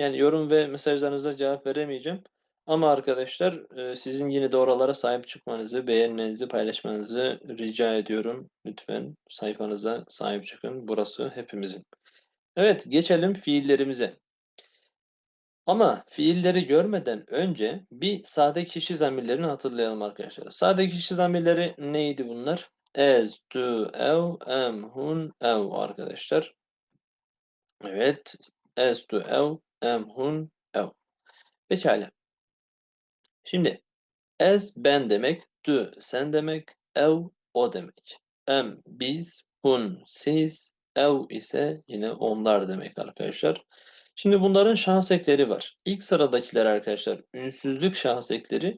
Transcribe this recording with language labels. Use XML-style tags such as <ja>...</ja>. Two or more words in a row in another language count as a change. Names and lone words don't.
<tr>Yani yorum ve mesajlarınıza cevap veremeyeceğim. Ama arkadaşlar sizin yine de oralara sahip çıkmanızı, beğenmenizi, paylaşmanızı rica ediyorum. Lütfen sayfanıza sahip çıkın. Burası hepimizin. Evet, geçelim fiillerimize. Ama fiilleri görmeden önce bir sade kişi zamirlerini hatırlayalım arkadaşlar. Sade kişi zamirleri neydi bunlar?</tr> <ku>Ez, du, ev, em, hun, ev arkadaşlar.</ku> <tr>Evet.</tr> <ku>Ez, du, ev, em, hun, ev.</ku> <tr>Pekala. Şimdi ez ben demek, du sen demek, ev o demek. Em biz, hun siz, ev ise yine onlar demek arkadaşlar. Şimdi bunların şahıs ekleri var. İlk sıradakiler arkadaşlar ünsüzlük şahıs ekleri.</tr>